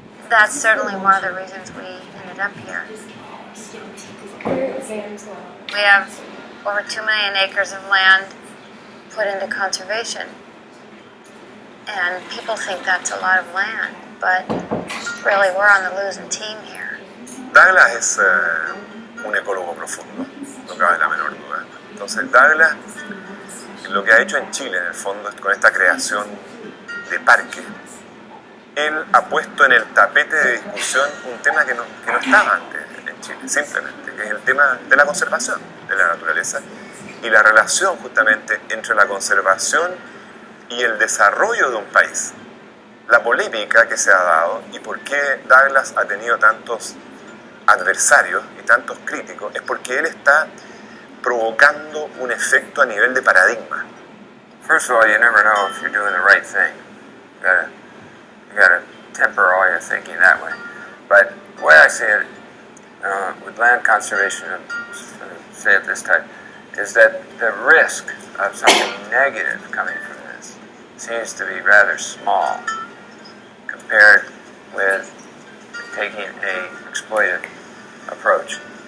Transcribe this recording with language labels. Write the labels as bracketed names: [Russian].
[English] That's certainly one of the reasons we ended up here. We have over 2 million acres of land put into conservation. And people think that's a lot of land, but really we're on the losing team here. [Spanish] Douglas es un ecólogo profundo, no cabe la menor duda. Entonces Douglas, lo que ha hecho en Chile en el fondo, con esta creación de parque, él ha puesto en el tapete de discusión un tema que no estaba antes en Chile, simplemente, que es el tema de la conservación de la naturaleza y la relación justamente entre la conservación y el desarrollo de un país. La polémica que se ha dado y por qué Douglas ha tenido tantos adversarios y tantos críticos es porque él está provocando un efecto a nivel de paradigma. [English] First of all, you never know if you're doing the right thing. You gotta temper all your thinking that way. But the way I see it, with land conservation, say it this type, is that the risk of something negative coming from this seems to be rather small compared with taking an exploitive approach.